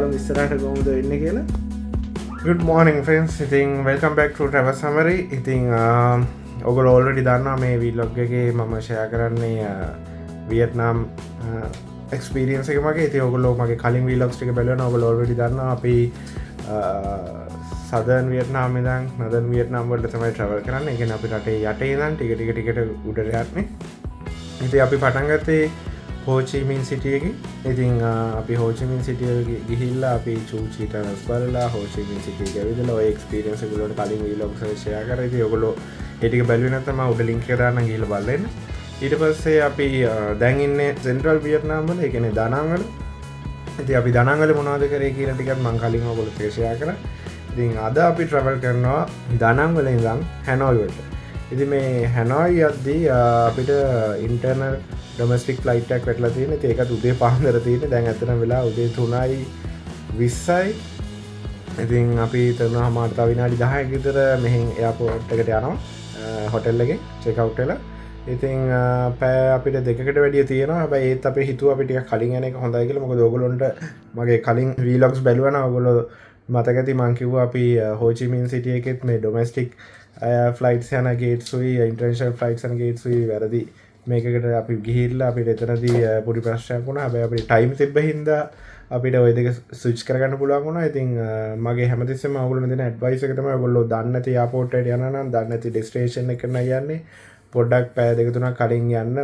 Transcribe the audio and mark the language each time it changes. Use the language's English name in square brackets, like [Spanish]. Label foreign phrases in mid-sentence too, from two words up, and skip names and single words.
[Sinhala] බලමු ඉස්සරහට කොහොමද වෙන්නේ කියලා. [English] Good morning friends. ඉතින් welcome back to Travel Summary. [Sinhala] ඉතින් ඔයගොල්ලෝ already දන්නවා මේ vlog එකේ මම share කරන්නේ වියට්නාම් experience එක මගේ. ඉතින් ඔයගොල්ලෝ මගේ කලින් vlogs ටික බලනවා. ඔයගොල්ලෝ already දන්නවා අපි southern Vietnam ඉඳන් northern Vietnam වලට තමයි travel කරන්නේ. ඒ කියන්නේ අපි රටේ යටේ ඉඳන් ටික උඩට යන්නේ. ඉතින් අපි පටන් ගත්තේ හෝ චි මින් සිටි එකේ. ඉතින් අපි හෝ චි මින් සිටි එකේ ගිහිල්ලා අපි චූ චි ටනල්ස් බලලා හෝ චි මින් සිටි එකේ ඇවිදලා ඔය එක්ස්පීරියන්ස් එක වලට කලින් vlogs එක share කරා. ඉතින් ඔයගොල්ලෝ ඒ ටික බැලුවේ නැත්නම් මම උඩ link එක දාන්නම් ගිහිල්ලා බලන්න. ඊට පස්සේ අපි දැන් ඉන්නේ central Vietnam වල. ඒ කියන්නේ Da Nang වල. ඉතින් අපි Da Nang වල මොනවද කරේ කියලා ටිකක් මම කලින් ඔයගොල්ලොත් එක්ක share කරා. ඉතින් අද අපි travel කරනවා Da Nang වල ඉඳන් Hanoi වලට. ඉතින් මේ Hanoi යද්දී අපිට [English] internal domestic flight [Sinhala] එකක් වැටලා තියෙන. ඉතින් ඒකත් උදේ පාන්දර තියෙන්නේ. දැන් ඇත්තටම වෙලා උදේ 3:20යි. ඉතින් අපි තවම තව විනාඩි 10ක විතර මෙහෙන් එයාපෝට් එකට යනවා. හොටෙල් එකේ [English] check out [Sinhala] වෙලා. ඉතින් පැය අපිට දෙකකට වැඩිය තියෙනවා. හැබැයි ඒත් අපි හිතුවා අපි ටිකක් කලින් යන එක හොඳයි කියලා. මොකද ඕගොල්ලොන්ට මගේ කලින් vlogs බැලුවා නම් ඕගොල්ලෝ මතක ඇති මං කිව්වා අපි හෝ චි මින් සිටි එකෙත් මේ [English] domestic flights [Sinhala] යන gates උයි [English] international flights [Sinhala] යන gates උයි වැරදි මේකකට අපි ගිහිල්ලා අපිට එතනදී පොඩි ප්‍රශ්නයක් වුණා. හැබැයි අපිට ටයිම් තිබ්බ හින්දා අපිට ওই දෙක ස්විච් කරගන්න පුළුවන් වුණා. ඉතින් මගේ හැමතිස්සෙම ඔයගොල්ලෝ දෙන ඇඩ්වයිස් එක තමයි ඔයගොල්ලෝ දන්නේ නැති එයාපෝට් එකට යනවා නම් දන්නේ නැති ඩෙස්ටිනේෂන් එකට යන්නේ පොඩ්ඩක් පැය දෙක තුනක් කලින් යන්න.